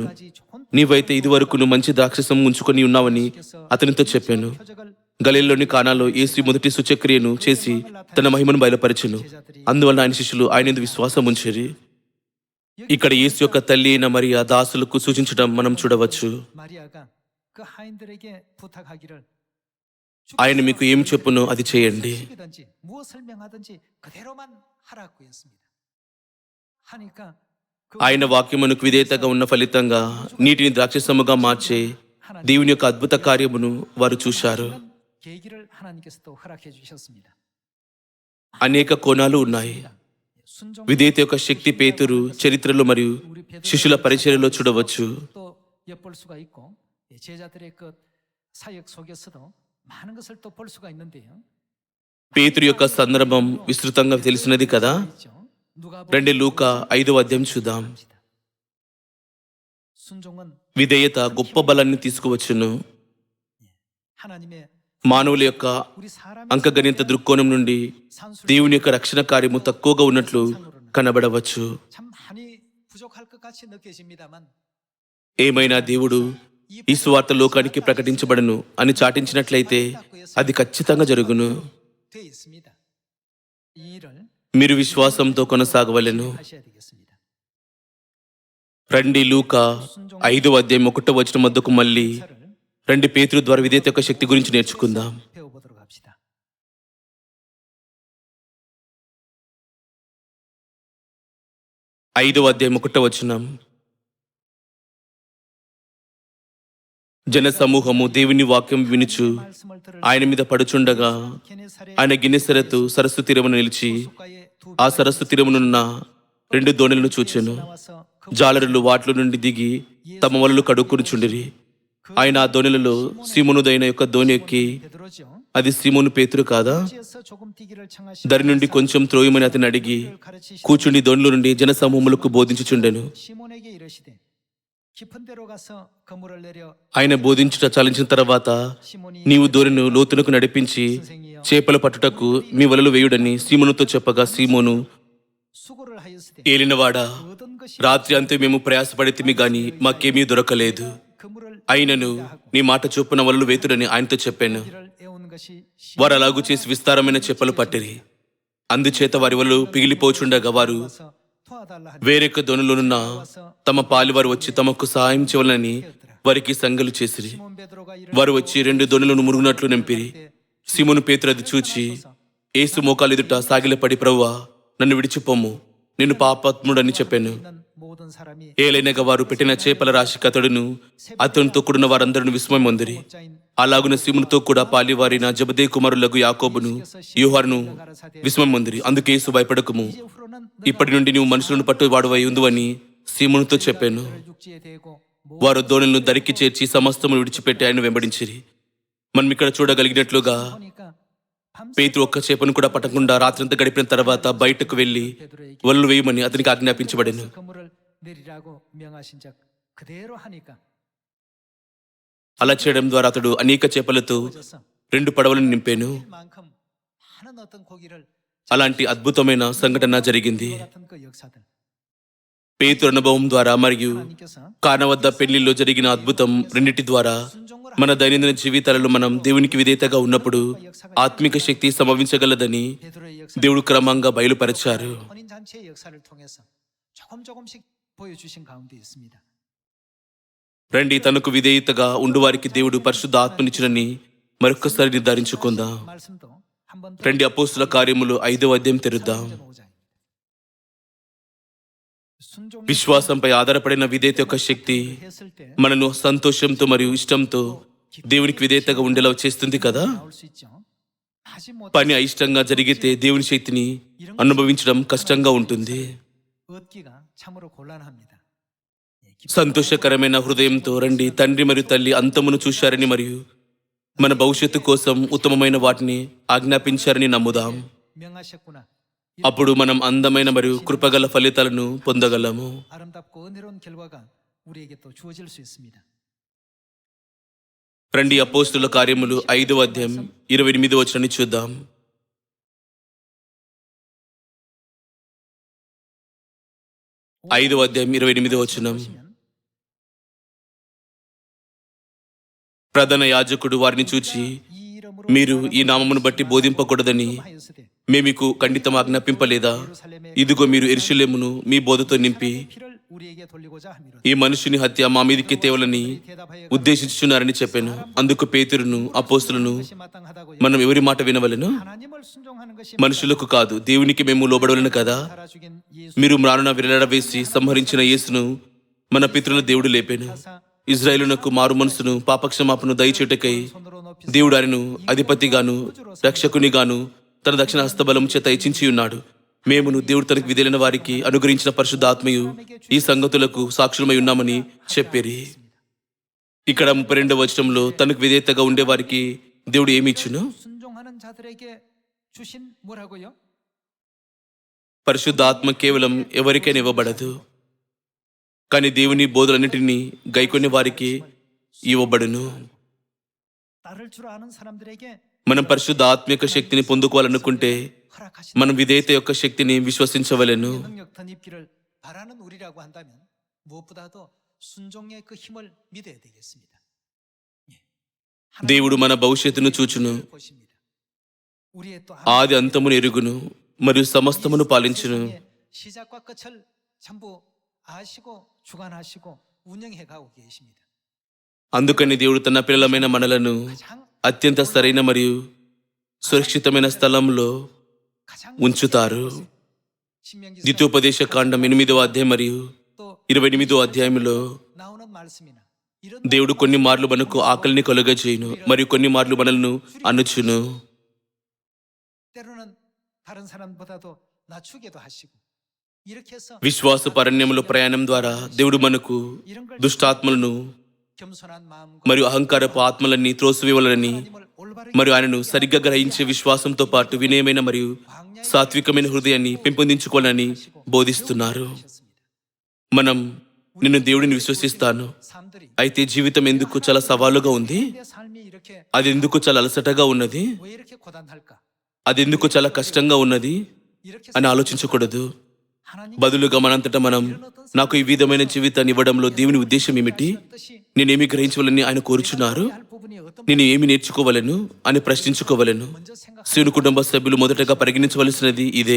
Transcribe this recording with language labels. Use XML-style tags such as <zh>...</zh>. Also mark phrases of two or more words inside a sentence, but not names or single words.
<te>నీవైతే ఇదివరకును మంచి ద్రాక్షసం ఉంచుకొని ఉన్నావని అతనితో చెప్పాను. గలీల్లోని కానాలో యేసు మొదటి సూచక్రియను చేసి తన మహిమను బయలుపరచెను. అందువల్ల ఆయన శిష్యులు ఆయన యందు విశ్వాసం ఉంచిరి. ఇక్కడ యేసు యొక్క తల్లి అయిన మరియా దాసులకు సూచించడం మనం చూడవచ్చు.</te> <ko>마리아가 그 하인들에게 부탁하기를</ko> <te>ఆయన మీకు ఏం చెప్పునో అది చేయండి.</te> <ko>시키든지 무엇을 명하든지 그대로만 하라고 했습니다. 하니까</ko> <te>ఆయన వాక్యమునకు విధేయతగా ఉన్న ఫలితంగా నీటిని ద్రాక్షసముగా మార్చే దేవుని యొక్క అద్భుత కార్యమును వారు చూశారు.</te> <ko>계기를 하나님께서 또 허락해 주셨습니다.</ko> <te>అనేక కోణాలు ఉన్నాయి.</te> <ko>순종</ko> <te>విధేయత యొక్క శక్తి పేతురు చరిత్రలో మరియు శిష్యుల పరిచర్యలో చూడవచ్చు.</te> <ko>또 엿볼 수가 있고 제자들의 그 사역 속에서도 많은 것을 또 볼 수가 있는데요.</ko> <te>పేతురు యొక్క సందర్భం విస్తృతంగా తెలిసినది కదా.</te> <ko>있죠. 누가</ko> <te>రండి లూకా 5వ అధ్యాయం చూద్దాం.</te> <ko>순종은</ko> <te>విధేయత గొప్ప బలాన్ని తీసుకువచ్చును.</te> <ko>하나님의</ko> <te>మానవుల యొక్క</te> <ko>우리 사람의</ko> <te>అంకగణిత దృక్కోణం నుండి</te> <ko>산술</ko> <te>దేవుని యొక్క రక్షణ కార్యము తక్కువగా ఉన్నట్లు కనబడవచ్చు.</te> <ko>참 많이 부족할 것 같이 느껴집니다만</ko> <te>ఏమైనా దేవుడు ఈ సువార్త లోకానికి ప్రకటించబడను అని చాటించినట్లయితే అది ఖచ్చితంగా జరుగును.</te> <ko>돼 있습니다. 이 일을</ko> <te>మీరు విశ్వాసంతో కొనసాగవలెను.</te> <ko>하셔야 되겠습니다.</ko> <te>రండి లూకా 5వ అధ్యాయం 1వ వచనం వద్దకు మళ్ళీ</te> <ko>사를</ko> <te>రండి పేతురు ద్వారా విధేయత యొక్క శక్తి గురించి నేర్చుకుందాం.</te> <ko>배워보도록 합시다.</ko> <te>5వ అధ్యాయం 1వ వచనం. జన సమూహము దేవుని వాక్యం వినుచు</te> <ko>말씀을 들을</ko> <te>ఆయన మీద పడుచుండగా</te> <ko>게네사렛</ko> <te>ఆయన గిన్నెసరతు సరస్సు తీరమున నిలిచి</te> <ko>가에 두</ko> <te>ఆ సరస్సు తీరమునున్న 2 దోణులను చూచెను.</te> <ko>나와서 그</ko> <te>జాలరులు వాటిలో నుండి దిగి తమ వలలు కడుక్కునిచుండిరి. ఆయన ఆ దోణిలలో సీమోనుదైన యొక్క దోణి ఎక్కి</te> <ko>베드로죠.</ko> <te>అది సీమోను పేతురు కాదా,</te> <ko>지에서 조금 뛰기를 청하시</ko> <te>దరి నుండి కొంచెం త్రోయమని అతని అడిగి</te> <ko>가르치시</ko> <te>కూర్చుండి దోణిలో నుండి జనసమూహములకు బోధించుచుండెను.</te> <ko>시몬에게 이르시되 깊은 데로 가서 그물을 내려</ko> <te>ఆయన బోధించుట చాలించిన తర్వాత</te> <ko>시몬이</ko> <te>నీవు దోణిను లోతునకు నడిపించి చేపలు పట్టుటకు మీ వలలు వేయుడని సీమోనుతో చెప్పగా సీమోను</te> <ko>수고를 하였으되</ko> <te>ఏలినవాడా,</te> <ko>얻은 것이</ko> <te>రాత్రి అంతా మేము ప్రయాసపడితిమి గాని మాకేమీ దొరకలేదు.</te> <ko>그물을</ko> <te>అయినను నీ మాట చొప్పున వలలు వేతుడని ఆయనతో చెప్పాను.</te> <ko>길을 애운 것이</ko> <te>వారు అలాగూ చేసి విస్తారమైన చేపలు పట్టిరి. అందుచేత వారి వలలు పిగిలిపోచుండగా వారు</te> <ko>시몬에서 도와달라 하니</ko> <te>వేరొక దొనులోనున్న తమ పాలివారు వచ్చి తమకు సహాయం చేయవలనని వారికి సంగలు చేసిరి.</te> <ko>시몬 베드로가 이르</ko> <te>వారు వచ్చి 2 దొనులను మురుగునట్లు నింపిరి. సీమోను పేతురు అది చూచి యేసు మోకాలు ఎదుట సాగిలపడి, ప్రభువా నన్ను విడిచిపోము, నిన్ను పాపాత్ముడని చెప్పాను.</te> <ko>있는 모든 사람이</ko> <te>ఏలైనగా వారు పెట్టిన చేపల రాశికి అతడును అతనితో కూడిన వారందరూ విస్మయం పొందిరి.</te> <ko>자인</ko> <te>అలాగున సీమోనుతో కూడా పాలివారిన జబదే కుమారులకు యాకోబును యోహానును విస్మయం పొందిరి. అందుకే యేసు భయపడకుము,</te> <ko>이제 후로는</ko> <te>ఇప్పటి నుండి నువ్వు మనుషులను పట్టు వాడువై ఉందువని సీమోనుతో చెప్పాను.</te> <ko>육지에 대고</ko> <te>వారు దోణులను దరికి చేర్చి సమస్తమును విడిచిపెట్టి ఆయన వెంబడించిరి. మనం ఇక్కడ చూడగలిగినట్లుగా</te> <ko>보니까 밤새</ko> <te>పేతురు ఒక్క చేపను కూడా పట్టకుండా రాత్రంతా గడిపిన తర్వాత బయటకు వెళ్లి</te> <ko>베드로에게</ko> <te>వలలు వేయమని అతనికి ఆజ్ఞాపించబడెను.</te> <ko>그물을 내리라고 명하신 적 그대로 하니까</ko> <te>అలా చేయడం ద్వారా అతడు అనేక చేపలతో</te> <ko>져서</ko> <te>2 పడవలను నింపాను.</te> <ko>만큼 많은 어떤 고기를</ko> <te>అలాంటి అద్భుతమైన సంఘటన జరిగింది.</te> <ko>같은 그 역사들</ko> <te>పేతురు అనుభవం ద్వారా మరియు</te> <ko>하나님께서</ko> <te>కానా వద్ద పెళ్లిలో జరిగిన అద్భుతం రెండిటి ద్వారా</te> <ko>순종을</ko> <te>మన దైనందిన జీవితాలలో మనం దేవునికి విధేయతగా ఉన్నప్పుడు ఆత్మిక శక్తి సంభవించగలదని</te> <ko>베드로의 역사</ko> <te>దేవుడు క్రమంగా బయలుపరిచారు.</te> <ko>혼인 잔치의 역사를 통해서 조금씩 보여주신 가운데 있습니다.</ko> <te>రండి, తనకు విధేయతగా ఉండువారికి దేవుడు పరిశుద్ధ ఆత్మనిచ్చునని మరొక్కసారి నిర్ధారించుకుందాం.</te> <ko>말씀도 한번 더</ko> <te>రండి, అపోస్తుల కార్యములు 5వ అధ్యాయం తెరుద్దాం.</te> <ko>순종</ko> <te>విశ్వాసంపై ఆధారపడిన విధేయత యొక్క శక్తి</te> <ko>했을 때</ko> <te>మనను సంతోషంతో మరియు ఇష్టంతో దేవునికి విధేయతగా ఉండేలా చేస్తుంది కదా.</te> <ko>나올 수 있죠. 하지 못</ko> <te>పని అయిష్టంగా జరిగితే దేవుని శక్తిని అనుభవించడం కష్టంగా ఉంటుంది.</te> <ko>얻기가 참으로 곤란합니다.</ko> <te>సంతోషకరమైన హృదయంతో రండి, తండ్రి మరియు తల్లి అంతమును చూశారని మరియు మన భవిష్యత్తు కోసం ఉత్తమమైన వాటిని ఆజ్ఞాపించారని నమ్ముదాం.</te> <ko>명하셨구나.</ko> <te>అప్పుడు మనం అందమైన మరియు కృపగల ఫలితాలను పొందగలము.</te> <ko>아름답고 은혜로운 결과가 우리에게 또 주어질 수 있습니다.</ko> <te>రండి అపోస్తుల కార్యములు 5వ అధ్యాయం 28వ వచనాన్ని చూద్దాం. 5వ అధ్యాయం 28వ వచనం. ప్రధాన యాజకుడు వారిని చూచి,</te> <ko>이 이름으로</ko> <te>మీరు ఈ నామమును బట్టి బోధింపకూడదని</te> <ko>하였으되</ko> <te>మేమికు ఖండితం ఆజ్ఞాపింపలేదా? ఇదిగో మీరు యెరూషలేమును మీ బోధతో నింపి</te> <ko>피를 우리에게 돌리고자 함이로다.</ko> <te>ఈ మనుషుని హత్య మా మీదికి తేవలని</te> <ko>대답하여</ko> <te>ఉద్దేశించుచున్నారని చెప్పాను. అందుకు పేతురును అపోస్తులను,</te> <ko>것이 마땅하다고</ko> <te>మనం ఎవరి మాట వినవలెను?</te> <ko>하나님을 순종하는 것이</ko> <te>మనుషులకు కాదు, దేవునికి మేము లోబడవలెను కదా.</te> <ko>살아 죽인 예수</ko> <te>మీరు మ్రానున విరలడవేసి సంహరించిన యేసును మన పితరుల దేవుడు లేపాను. ఇజ్రాయేలునకు మారు మనసును పాపక్షమాపను దయచేటకై</te> <ko>손으로 높이</ko> <te>దేవుడు ఆయనను అధిపతిగాను రక్షకునిగాను తన దక్షిణ హస్తబలం చేత ఇచ్చించి ఉన్నాడు. మేమును దేవుడు తనకు విధులైన వారికి అనుగ్రహించిన పరిశుద్ధాత్మయు ఈ సంగతులకు సాక్షులమై ఉన్నామని చెప్పిరి. ఇక్కడ 32వ వచనంలో తనకు విధేయతగా ఉండేవారికి దేవుడు ఏమి ఇచ్చును?</te> <ko>순종하는 자들에게 주신 뭐라고요?</ko> <te>పరిశుద్ధాత్మ కేవలం ఎవరికైనా ఇవ్వబడదు, కానీ దేవుని బోధలన్నింటినీ గైకొనే వారికి ఇవ్వబడును.</te> <ko>따를 줄 아는 사람들에게</ko> <te>మనం పరిశుద్ధ ఆత్మ యొక్క శక్తిని పొందుకోవాలనుకుంటే</te> <ko>허락하신</ko> <te>మనం విధేయత యొక్క శక్తిని విశ్వసించవలెను.</te> <ko>능력 덧입기를 바라는 우리라고 한다면 무엇보다도 순종의 그 힘을 믿어야 되겠습니다. 예.</ko> <te>దేవుడు మన భవిష్యత్తును చూచును,</te> <ko>보십니다. 우리의 또</ko> <te>ఆది అంతమును ఎరుగును మరియు సమస్తమును పాలించును.</te> <ko>세상의 시작과 끝을 전부 아시고 주관하시고 운영해 가고 계십니다.</ko> <te>అందుకని దేవుడు తన పిల్లలమైన మనలను</te> <ko>가장</ko> <te>అత్యంత సరైన మరియు సురక్షితమైన స్థలంలో</te> <ko>가장</ko> <te>ఉంచుతారు.</te> <ko>신명기</ko> <te>ద్వితీయోపదేశ కాండం 8వ అధ్యాయం మరియు</te> <ko>또</ko> <te>28వ అధ్యాయంలో</te> <ko>나오는 말씀이나 이런</ko> <te>దేవుడు కొన్ని మార్లు మనకు ఆకలిని కలుగజేయును మరియు కొన్ని మార్లు మనల్ని అనుచును.</te> <ko>때로는 다른 사람보다도 낮추기도 하시고 이렇게 해서</ko> <te>విశ్వాస పరణ్యములో ప్రయాణం ద్వారా దేవుడు మనకు</te> <ko>이런 걸</ko> <te>దుష్టాత్మలను</te> <ko>겸손한 마음과</ko> <te>మరియు అహంకారపు ఆత్మలన్నీ త్రోసివేయాలని</te> <ko>하나님을 올바르게</ko> <te>మరియు ఆయనను సరిగ్గా గ్రహించే విశ్వాసంతో పాటు వినయమైన మరియు సాత్వికమైన హృదయాన్ని పెంపొందించుకోవాలని బోధిస్తున్నారు.</te> <ko>하셨습니다.</ko> <te>మనం నిన్ను దేవుడిని విశ్వసిస్తాను,</te> <ko>사람들이</ko> <te>అయితే జీవితం ఎందుకు చాలా సవాలుగా ఉంది?</te> <ko>내 삶이 이렇게</ko> <te>అది ఎందుకు చాలా అలసటగా ఉన్నది?</te> <ko>왜 이렇게 고단할까?</ko> <te>అది ఎందుకు చాలా కష్టంగా ఉన్నది</te> <ko>이렇게</ko> <te>అని ఆలోచించకూడదు.</te> <ko>하나님</ko> <te>బదులుగా మనంతటా మనం, నాకు ఈ విధమైన జీవితాన్ని ఇవ్వడంలో దేవుని ఉద్దేశం ఏమిటి?</te> <ko>뜻이</ko> <te>నేనేమి గ్రహించవలని ఆయన కోరుచున్నారు?</te> <ko>할 부분이 어떤</ko> <te>నేను ఏమి నేర్చుకోవలను అని ప్రశ్నించుకోవలను.</te> <ko>먼저 생각</ko> <te>శివుని కుటుంబ సభ్యులు మొదటగా పరిగణించవలసినది ఇదే.</te>